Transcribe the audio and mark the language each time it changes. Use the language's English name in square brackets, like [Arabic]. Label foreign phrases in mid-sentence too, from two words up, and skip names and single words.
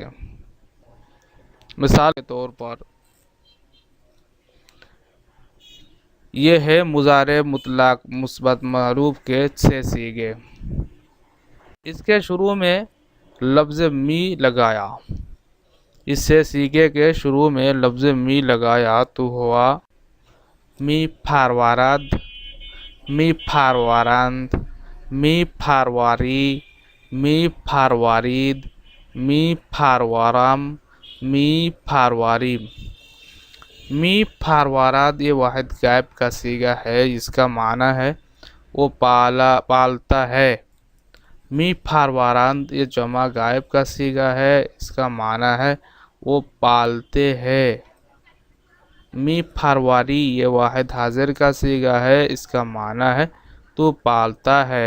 [Urdu] مثال کے طور پر یہ ہے مضارع مطلق مثبت معروف کے 6 صیغے۔ اس کے شروع میں لفظ می لگایا، اس سے صیغے کے شروع میں لفظ می لگایا تو ہوا [Persian] می پھاروارد، می پھاروارند، می پھارواری، می پھاروارید، می پھاروارم، می پھارواریم۔ می پھاروارد [Urdu] یہ واحد غائب کا صیغہ ہے، اس کا معنی ہے وہ پالتا ہے۔ [Persian] می پھاروارند [Urdu] یہ جمع غائب کا صیغہ ہے، اس کا معنی ہے وہ پالتے ہیں۔ [Persian] می پھارواری [Urdu] یہ واحد حاضر کا صیغہ ہے، اس کا معنی ہے تو پالتا ہے۔